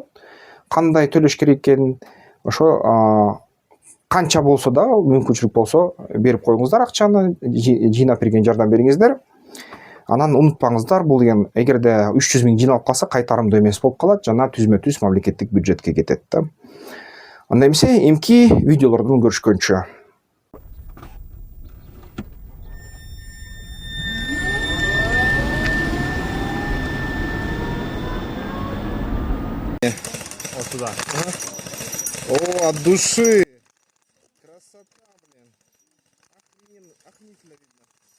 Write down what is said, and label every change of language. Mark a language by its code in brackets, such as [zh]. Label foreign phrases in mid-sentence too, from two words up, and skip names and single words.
[ky] Кандай төлөш керек экенин, ошо канча болсо да мүмкүнчүлүк болсо берип коюңуздар акчаны, жыйнап берген жардам бериңиздер. Анан унутпаңыздар, бул деген эгерде 300 000 жыйналып калса кайтарымдуу эмес болуп калат, жана түзмө-түз мамлекеттик бюджетке кетет да. Анда эмесе эмки видеолордон көрүшкөнчө. [ru] Вот туда. О, от души. Красота, блин. Охренительно видно.